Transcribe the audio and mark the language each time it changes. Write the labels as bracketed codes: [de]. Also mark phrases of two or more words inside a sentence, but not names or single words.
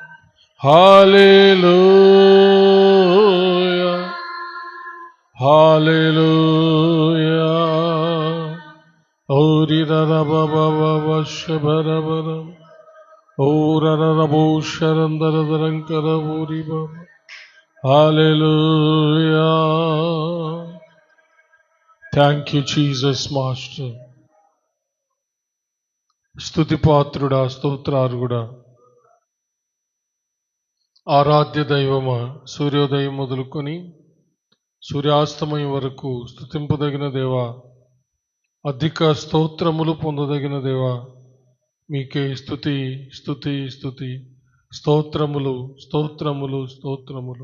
[en] Hallelujah. Hallelujah. Ori rara baba baba shabara bara. Ora rara bo sharandara darankara bori baba. Hallelujah. Thank you, Jesus, Master. [te] స్తుతి పాత్రుడా, స్తోత్రార్హుడా, ఆరాధ్య దైవమా, సూర్యోదయం మొదలుకొని సూర్యాస్తమయం వరకు స్తుతింపదగిన దేవా, అధిక స్తోత్రములు పొందదగిన దేవా, మీకే స్తుతి స్తుతి స్తుతి, స్తోత్రములు స్తోత్రములు స్తోత్రములు.